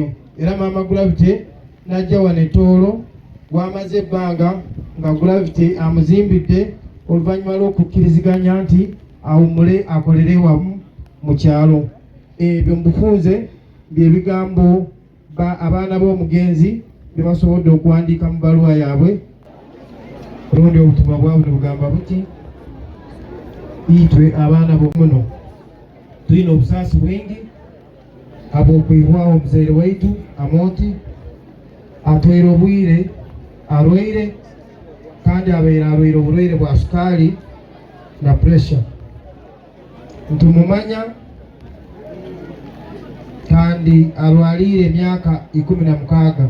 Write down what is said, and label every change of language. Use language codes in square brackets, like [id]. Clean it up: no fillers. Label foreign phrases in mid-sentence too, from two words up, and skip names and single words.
[lg] Era maama Gravity n'ajja wano e Tooro wamaze ebbanga nga Gravity amuzimbidde oluvannyuma lw'okukkiriziganya nti awummule akolere wamu mu kyalo. Ebyo mu bufunze by'ebigambo abaana b'omugenzi bye basobodde okuwandiika mu bbaluwa yaabwe. Olundi obutumwa bwabwe bugamba buti, [ttj] itwe abaana b'omuno tulina obusaasi bwingi abw'okwihwaho omuzaire waitu Amooti atwere obwire alwaire, kandi abeera alwaire obulwaire bwa sukaali na pressure. Ntumumanya kandi alwalire emyaka 16.